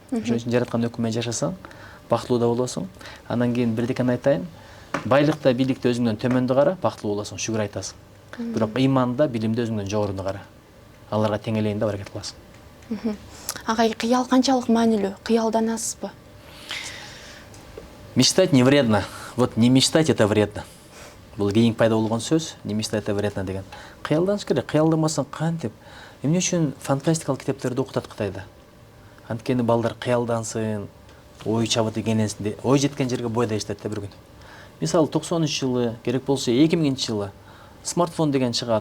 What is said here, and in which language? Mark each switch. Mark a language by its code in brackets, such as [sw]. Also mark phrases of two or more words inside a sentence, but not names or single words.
[ky] Ошон үчүн жараткандын өкүмү менен жашасаң, бактылуу да болосуң. Андан кийин бирдекени айтайын. Байлыкта, бийликте өзүңдөн төмөндү кара, бактылуу болосуң, шүгүр айтасың. Бирок ыйманда, билимде өзүңдөн жогоруну кара. Аларга теңелейин деп аракет кыласың. Агай, кыял канчалык маанилүү? Кыялданасызбы? [ru] Мечтать не вредно. Вот не мечтать это вредно. [ky] Бул кийин пайда болгон сөз, [ru] не мечтать это вредно деген. [ky] Кыялданыш керек. Кыялдамасаң кантип? Эмне үчүн фантастикалык китептерди окутат Кытайда? Анткени балдар кыялдансын, ой чабыт экенин, ой жеткен жерге бой дейишет да бир күн. Мисалы 90-жылы, керек болсо 2000-жылы смартфон деген чыгат.